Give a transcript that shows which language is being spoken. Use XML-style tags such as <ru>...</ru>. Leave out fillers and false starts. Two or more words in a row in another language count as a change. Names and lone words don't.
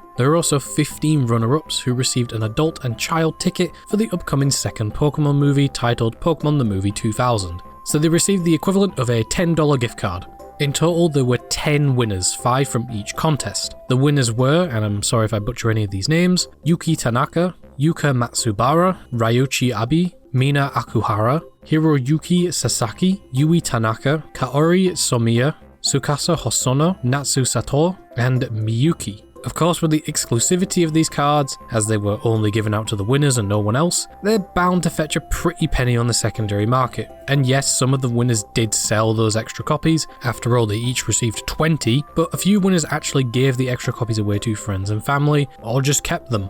<en>There were also 15 runner-ups who received an adult and child ticket for the upcoming second Pokémon movie titled Pokémon the Movie 2000, so they received the equivalent of a $10 gift card. In total, there were 10 winners, 5 from each contest. The winners were, and I'm sorry if I butcher any of these names, Yuki Tanaka, Yuka Matsubara, Ryuichi Abe, Mina Akuhara, Hiroyuki Sasaki, Yui Tanaka, Kaori Somiya, Tsukasa Hosono, Natsu Sato, and Miyuki. Of course, with the exclusivity of these cards, as they were only given out to the winners and no one else, they're bound to fetch a pretty penny on the secondary market. And yes, some of the winners did sell those extra copies, after all they each received 20, but a few winners actually gave the extra copies away to friends and family, or just kept them.</en>